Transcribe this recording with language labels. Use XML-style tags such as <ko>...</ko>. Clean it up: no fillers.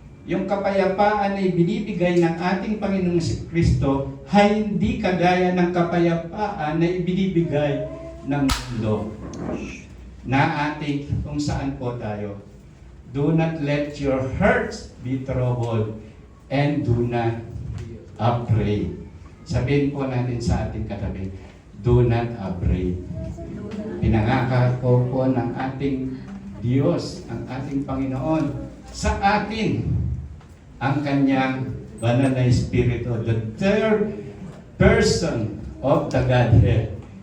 <tl>Yung kapayapaan na ibinibigay ng ating Panginoong Kristo ay hindi kagaya ng kapayapaan na ibinibigay ng mundo. Na ating kung saan po tayo.</tl> <en>Do not let your hearts be troubled and do not afraid.</en> <tl>Sabihin po natin sa ating katabi,</tl> <en>do not afraid.</en> <tl>Pinangako po ng ating Diyos, ang ating Panginoon, sa atin ang kanyang banal na Espiritu,</tl> <en>the third person of the Godhead.</en>